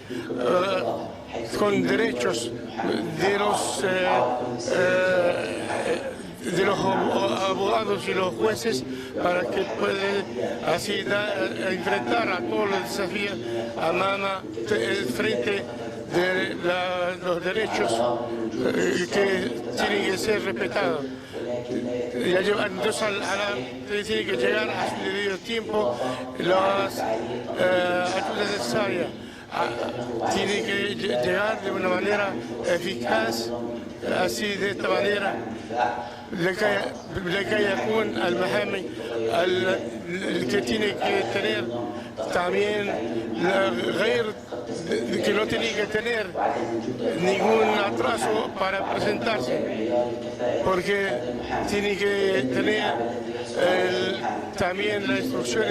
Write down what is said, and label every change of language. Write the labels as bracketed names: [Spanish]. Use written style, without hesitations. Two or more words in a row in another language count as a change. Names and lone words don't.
[Spanish] con derechos de los abogados y los jueces, para que puedan así enfrentar a todos los desafíos frente de los derechos que tienen que ser respetados. Entonces tiene que llegar a su debido tiempo las ayudas necesarias. Tiene que llegar de una manera eficaz, así de esta manera [Arabic] لكي يكون المحامي [Spanish] que tiene que tener también que no tiene que tener ningún atraso para presentarse, porque tiene que tener también las instrucciones